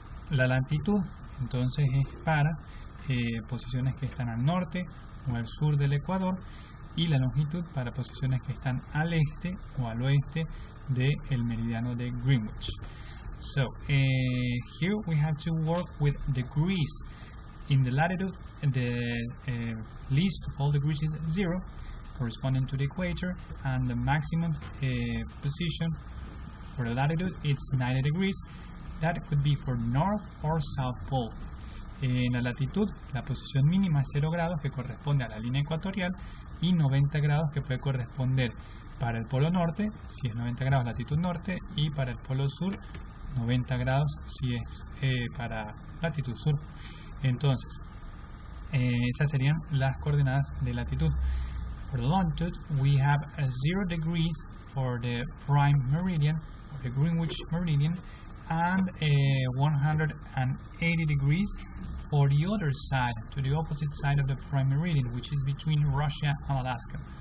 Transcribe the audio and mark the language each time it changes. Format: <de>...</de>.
<es>La latitud entonces es para posiciones que están al norte o al sur del ecuador, y la longitud para posiciones que están al este o al oeste del meridiano de Greenwich.</es> <en>So here we have to work with degrees. In the latitude, the least of all degrees is 0, corresponding to the equator, and the maximum position for the latitude it's 90 degrees. That could be for north or south pole.</en> <es>En la latitud, la posición mínima es 0 grados, que corresponde a la línea ecuatorial, y 90 grados, que puede corresponder para el polo norte, si es 90 grados latitud norte, y para el polo sur, 90 grados si es para latitud sur. Entonces, esas serían las coordenadas de latitud.</es> <en>For the longitude, we have 0 degrees for the prime meridian, or the Greenwich meridian, and 180 degrees for the other side, to the opposite side of the prime meridian, which is between Russia and Alaska.</en>